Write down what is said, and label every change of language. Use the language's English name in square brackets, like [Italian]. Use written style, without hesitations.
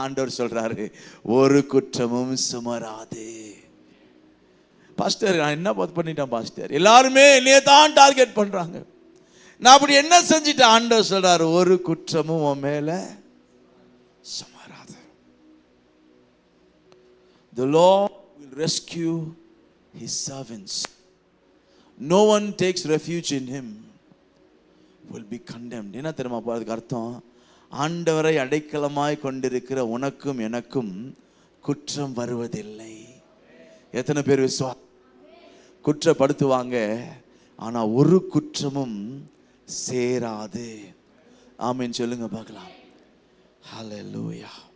[Tamil] ஆண்டவர் சொல்றாரு ஒரு குற்றமும் சுமராது. பாஸ்டர் நான் என்ன பண்ணிட்டேன் பாஸ்டர்? எல்லாருமே என்னைய தான் டார்கெட் பண்றாங்க, நான் அப்படி என்ன செஞ்சிட்டேன்? ஆண்டவர் சொல்றாரு ஒரு குற்றமும் உன் மேல சுமராது. [English] The Lord will rescue his servants. No one takes refuge in him will be condemned. [Tamil] என்ன தெரியுமா அதுக்கு அர்த்தம்? ஆண்டவரை அடைக்கலமாய் கொண்டிருக்கிற உனக்கும் எனக்கும் குற்றம் வருவதில்லை. எத்தனை பேர் குற்றப்படுத்துவாங்க, ஆனா ஒரு குற்றமும் சேராது. ஆமீன் சொல்லுங்க பார்க்கலாம். ஹல்லேலூயா.